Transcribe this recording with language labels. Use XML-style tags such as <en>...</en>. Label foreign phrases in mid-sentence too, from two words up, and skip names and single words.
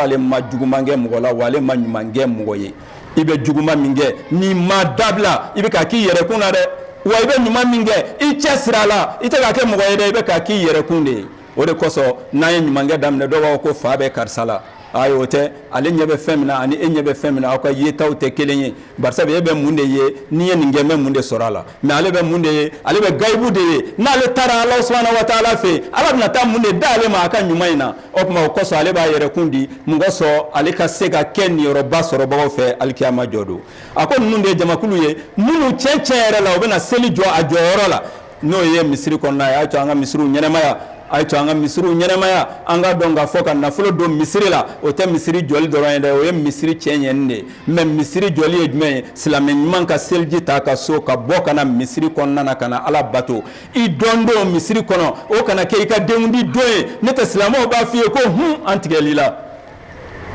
<bm>k'ale ma juguman kɛ mɔgɔ la wa ale ma ɲuman kɛ mɔgɔ ye i bɛ juguman min kɛ n'i ma dabila i bɛ ka k'i yɛrɛkun na dɛ wa i bɛ ɲuman min kɛ i cɛ sira la i tɛ ka kɛ mɔgɔ ye dɛ i bɛ ka k'i yɛrɛkun de ye o de kosɔn n'an ye ɲuman kɛ daminɛ dɔw b'a fɔ ko fa bɛ karisa la ayi o tɛ ale ɲɛ bɛ fɛn min na ani e ɲɛ bɛ fɛn min na aw ka yetaw tɛ kelen ye barisabu e bɛ mun de ye n'i ye nin kɛ n bɛ mun de sɔrɔ a la mais ale bɛ mun de ye ale bɛ gayibu de ye n'ale taara</bm> <ar>الله سبحانه وتعالى</ar> <bm>fɛ ala bɛna taa mun de d'ale ma a ka ɲuman in na o tuma o kosɔn ale b'a yɛrɛkun di mun kosɔn ale ka se ka kɛ niyɔrɔba sɔrɔbagaw fɛ alikiyama jɔ don a ko ninnu de ye jamakulu ye minnu tiɲɛ yɛrɛ la u bɛna seli jɔ a jɔyɔrɔ la n'o ye misiri kɔnɔna ye a y'a to an ka misiriw ɲɛnɛmaya a ye to an ka misiriw ɲɛnɛmaya an ka dɔn k'a fɔ ka nafolo don misiri la o tɛ misiri jɔli dɔrɔn ye dɛ o ye misiri tiɲɛ ɲɛni de ye mais misiri jɔli ye jumɛn ye silamɛ ɲuman ka seliji ta ka so ka bɔ ka na misiri kɔnɔna na ka na ala bato i dɔn don misiri kɔnɔ o kana kɛ i ka denkundi don ye ne tɛ silamɛw b'a f'i ye ko an tigɛli la</bm>